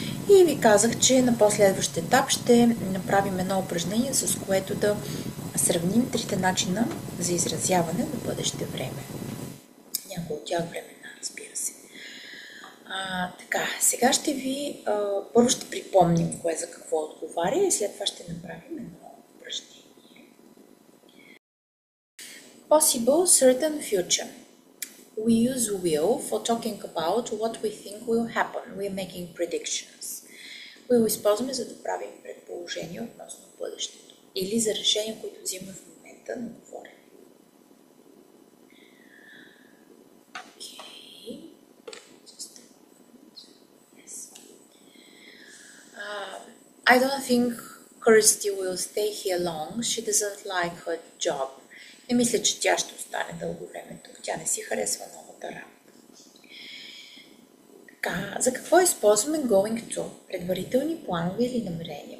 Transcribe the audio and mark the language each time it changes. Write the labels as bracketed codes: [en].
[bg] И ви казах, че на последващ етап ще направим едно упражнение, с което да сравним трите начина за изразяване на бъдеще време. Някои от тях времена, разбира се. Така, сега ще ви първо ще припомним кое за какво отговаря и след това ще направим едно упражнение. [en] Possible certain future. We use will for talking about what we think will happen. We are making predictions. [bg] Will използваме за да правим предположения относно бъдещето или за решения, които взимаме в момента на говорене. [en] Okay. Just a moment. Yes. I don't think Kirsty will stay here long. She doesn't like her job. [bg] Не мисля, че тя ще остане дълго време тук. Тя не си харесва новата работа. Така, за какво използваме going to? Предварителни планове или намерения?